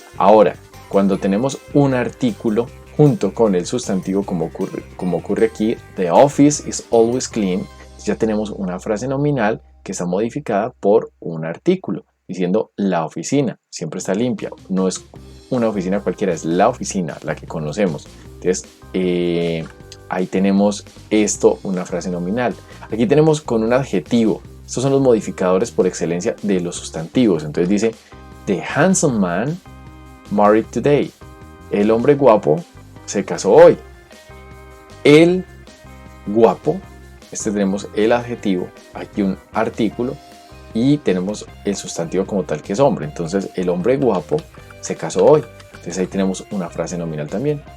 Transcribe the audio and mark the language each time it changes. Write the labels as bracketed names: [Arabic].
[Spanish] Ahora, cuando tenemos un artículo junto con el sustantivo, como ocurre aquí, [English] the office is always clean, [Spanish] ya tenemos una frase nominal que está modificada por un artículo, diciendo la oficina siempre está limpia. No es una oficina cualquiera, es la oficina, la que conocemos. Entonces, ahí tenemos esto, una frase nominal. Aquí tenemos con un adjetivo. Estos son los modificadores por excelencia de los sustantivos. Entonces dice, [English] the handsome man married today. [Spanish] El hombre guapo se casó hoy. El guapo tenemos el adjetivo, aquí un artículo y tenemos el sustantivo como tal que es hombre. Entonces el hombre guapo se casó hoy. Entonces ahí tenemos una frase nominal también.